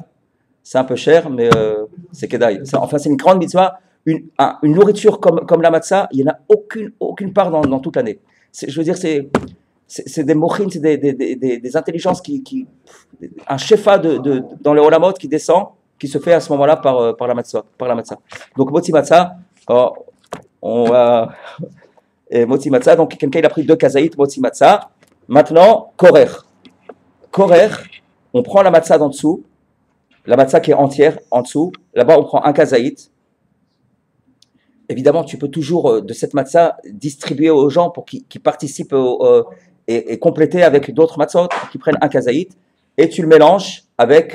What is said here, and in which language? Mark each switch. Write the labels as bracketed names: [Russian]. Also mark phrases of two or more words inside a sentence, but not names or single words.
[French] C'est un peu cher, mais c'est kedaï. Enfin, c'est une grande mitzvah. Une nourriture comme la matzah, il n'y en a aucune part dans toute l'année. Je veux dire, c'est des mochines, c'est des intelligences un shefa dans le olamot qui descend, qui se fait à ce moment-là par la matzah. Donc, [Hebrew] מוציא מצה, מוציא מצה, [French] donc quelqu'un il a pris 2 kazaït, [Hebrew] מוציא מצה. [French] Maintenant, korer. Korer, on prend la matzah d'en dessous. La matzah qui est entière en dessous, là-bas on prend un kazaït. Évidemment, tu peux toujours de cette matzah distribuer aux gens pour qu'ils participent et compléter avec d'autres matzot qui prennent un kazaït et tu le mélanges avec.